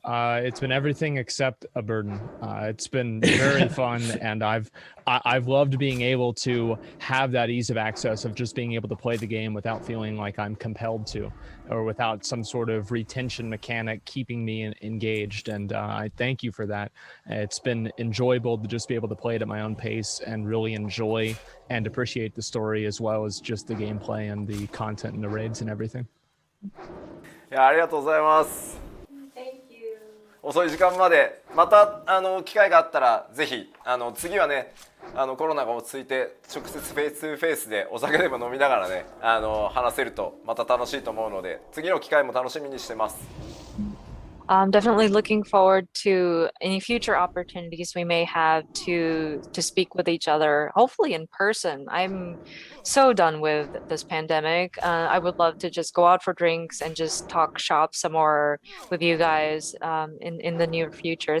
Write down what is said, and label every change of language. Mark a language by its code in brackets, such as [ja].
[en] It's been everything except a burden. It's been very fun, and I've loved being able to have that ease of access of just being able to play the game without feeling like I'm compelled to, or without some sort of retention mechanic keeping me engaged. And I thank you for that. It's been enjoyable to just be able to play it at my own pace and really enjoy and appreciate the story as well as just the gameplay and the content and the raids and everything. [ja] いや、ありがとうございます。遅い時間までまた機会があったらぜひ次はねコロナが落ち着いて直接フェイス2フェイスでお酒でも飲みながらね話せるとまた楽しいと思うので次の機会も楽しみにしてます。 [en] I'm definitely looking forward to any future opportunities we may have to speak with each other, hopefully in person. I'm so done with this pandemic. I would love to just go out for drinks and just talk shop some more with you guys in the near future.